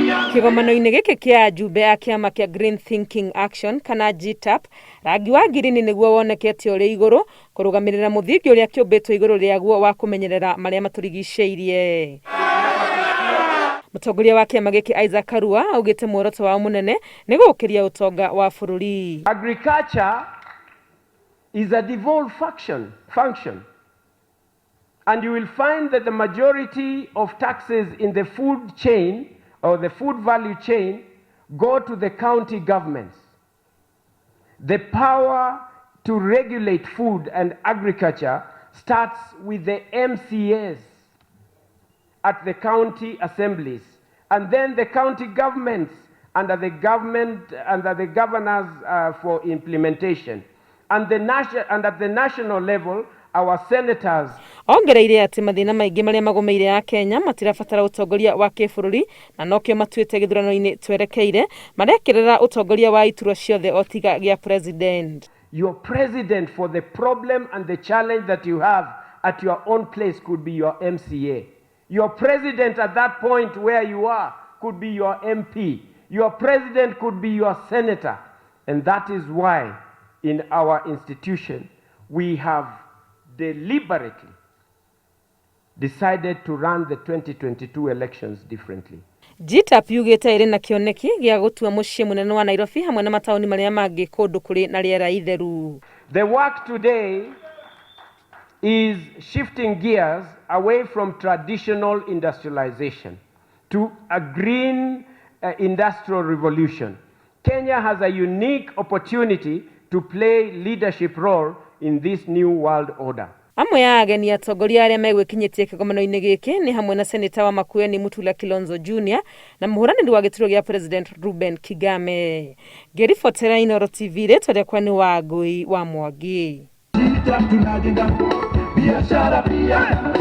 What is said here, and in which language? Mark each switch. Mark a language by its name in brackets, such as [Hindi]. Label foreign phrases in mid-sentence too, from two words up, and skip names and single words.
[Kikuyu] Kĩgomano-inĩ gĩkĩ kĩa anjumbe a kĩama kĩa Green Thinking Action kana GTAP, rangi wa ngirini nĩguo wonekete ũrĩ igũrũ kũrũgamĩrĩra mũthingi ũrĩa kĩũmbĩtwo igũrũ rĩaguo wa kũmenyerera marĩa matũrigicĩirie. Mũtongoria wa kĩama gĩkĩ Isaac Karua augĩte muoroto wao mũnene nĩ gũkĩria ũtonga wa bũrũri. [English] Agriculture is a devolved function. And you will find that the majority of taxes in the food chain or the food value chain go to the county governments. The power to regulate food and agriculture starts with the MCAs at the county assemblies, and then the county governments under the governors for implementation, and at the national level our senators. [Kikuyu] Ongereire ati mathina maingĩ marĩa magomeire a Kenya matirabatara utongoria wa kĩbũrũri na nokĩo matuĩte gĩthurano-inĩ twerekeire marekerera utongoria wa iturwa ciothe otiga gĩa president. [English] Your president for the problem and the challenge that you have at your own place could be your MCA. Your president at that point where you are could be your MP. Your president could be your senator. And that is why in our institution we have deliberately decided to run the 2022 elections differently. [Kikuyu] GTAP yugĩte ĩrĩ na kĩoneki gĩa gũtua mũciĩ mũnene wa Nairobi hamwe na mataũni marĩa mangĩ kũndũ kũrĩ na rĩera itheru. [English] The work today is shifting gears away from traditional industrialization to a green industrial revolution. Kenya has a unique opportunity to play leadership role in this new world order. [Kikuyu] Amwe ya ageni atongoria arĩa megwĩkinyĩtie kĩgomano-inĩ gĩkĩ nĩ hamwe na seneta wa Makueni Mutula Kilonzo Jr. na mũhũranĩri wa gĩturwa gĩa President Ruben Kigame. Ngĩribotera Inooro TV rĩtwa rĩakwa nĩ Wangũi wa Mwangi.